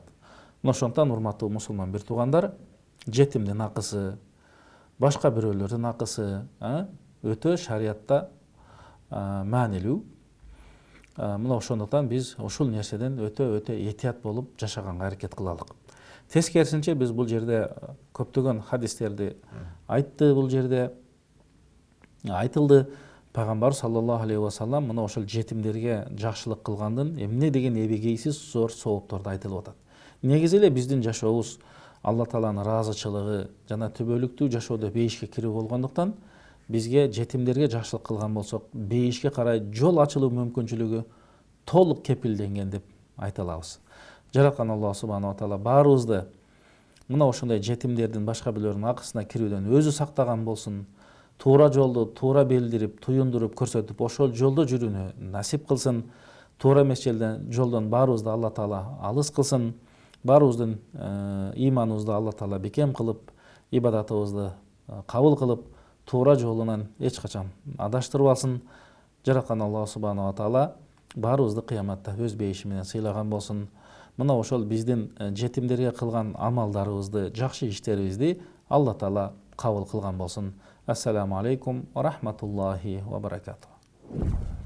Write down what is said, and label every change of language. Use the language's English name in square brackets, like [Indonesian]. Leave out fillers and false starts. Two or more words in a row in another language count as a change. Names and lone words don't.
[Kyrgyz] Ошондон урматтуу мусулман бир туугандар, жетимдин акысы, башка бирөөлөрдүн акысы өтө шариятта маанилүү. Мына ошондуктан биз ушул нерседен өтө этият болуп жашаганга аракет кылалык. Тескерисинче биз бул жерде көптөгөн хадистерди айтты, бул жерде айтылды. Пайгамбар [Arabic] صلى الله عليه وسلم [Kyrgyz] мына ошол жетимдерге жакшылык кылгандын эмне деген эбегейсиз зор соопторду айтылып атат. Негизи эле биздин жашообуз Алла Тааланын ыраазычылыгы жана түбөлүктүү жашоодо бейишке кирүү болгондуктан бизге жетимдерге жакшылык кылган болсок, бейишке карай жол ачылуу мүмкүнчүлүгү толук кепилденген деп айта алабыз. Жараткан [Arabic] الله سبحانه وتعالى [Kyrgyz] баарыбызды мына ошондой жетимдердин башка бирөөлөрдүн акысына кирүүдөн өзү сактаган болсун. Туура жолду туура белдирип, туюндуруп көрсөтүп, ошол жолдо жүрүүнү насип кылсын. Туура эмес жолдон баарыбызды Алла Таала алыс кылсын. Баарыбыздын ыйманыбызды Алла Таала бекем кылып, ибадатыбызды кабыл кылып, туура жолунан эч качан адаштырбасын. Жараткан [Arabic] الله سبحانه وتعالى [Kyrgyz] баарыбызды кыяматта өз бейиши менен сыйлаган болсун. Мына ошол биздин жетимдерге кылган амалдарыбызды, жакшы иштерибизди Алла Таала кабыл кылган болсун. [Arabic] السلام عليكم ورحمة الله وبركاته.